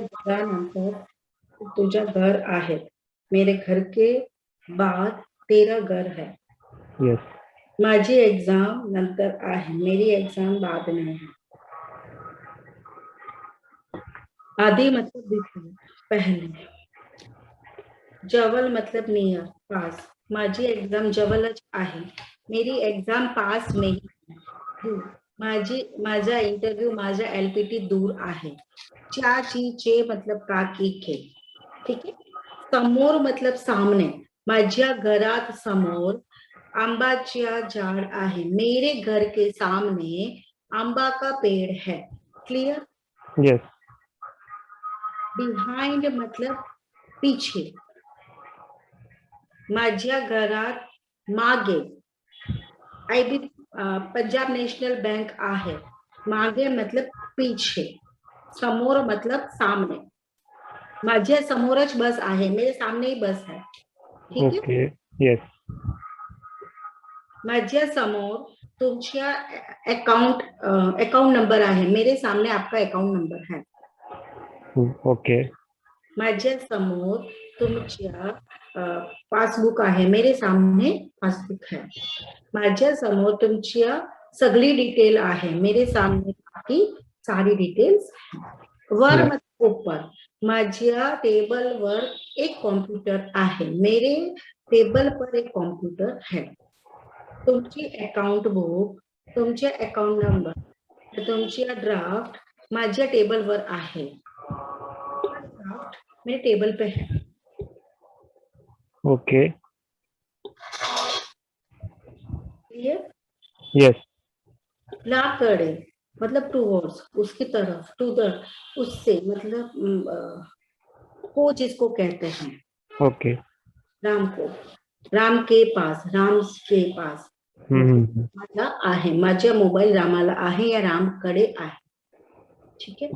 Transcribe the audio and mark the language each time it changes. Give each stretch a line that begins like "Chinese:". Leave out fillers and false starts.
Marathi: घरानंतर तुझा घर आहे,
Hindi: मेरे घर के बाद तेरा घर है,
English: yes
Marathi: माझी एग्जाम नंतर आहे,
Hindi: मेरी एग्जाम बाद में है। आदि मतलब बिफोर, पहले। जवळ मतलब नियर, पास,
Marathi: माझी एग्जाम जवळच आहे,
Hindi: मेरी एग्जाम पास में ही है।
Marathi: दूर, माझा इंटरव्यू, माझा एलपीटी दूर आहे।
Hindi: च्या ची चे मतलब का की के, ठीक है। समोर मतलब सामने,
Marathi: माझ्या घरात समोर आंबाच्या झाड आहे,
Hindi: मेरे घर के सामने आंबा का पेड़ है।
English: Clear. Yes
Marathi: बिहाइंड मतलब पीछे, माझ्या घरात मागे आईबी पंजाब नेशनल बैंक आहे, मागे मतलब पीछे, समोर मतलब सामने, माझ्या समोरच बस आहे,
Hindi: मेरे सामने ही बस है, ठीक है।
English: okay yes
Marathi: माझ्या समोर तुमच्या अकाउंट नंबर आहे,
Hindi: मेरे सामने आपका अकाउंट नंबर है।
English: okay
Marathi: माझ्या समोर तुमच्या पासबुक आहे,
Hindi: मेरे सामने पासबुक है।
Marathi: माझ्या समोर तुमच्या सगळी डिटेल आहे,
Hindi: मेरे सामने आपकी सारी डिटेल्स है।
Marathi: वर
English: yes
Hindi: मतलब ऊपर,
Marathi: माझ्या टेबल वर एक कंप्यूटर आहे,
Hindi: मेरे टेबल पर एक कंप्यूटर है।
Marathi: तुमची अकाउंट बुक, तुमचे अकाउंट नंबर, तुमची ड्राफ्ट माझ्या टेबल वर आहे,
Hindi: ड्राफ्ट मेरे टेबल पे है।
English: Okay clear. Yes
Hindi: लाकडे मतलब टूवर्ड्स, उसकी तरफ, टू द, उससे मतलब को जिसको कहते हैं,
English: okay
Hindi: राम को, राम के पास, राम के पास मतलब रामाला आहे,
Marathi: माझ्या मोबाईल रामाला आहे या रामकडे आहे,
Hindi: ठीक है।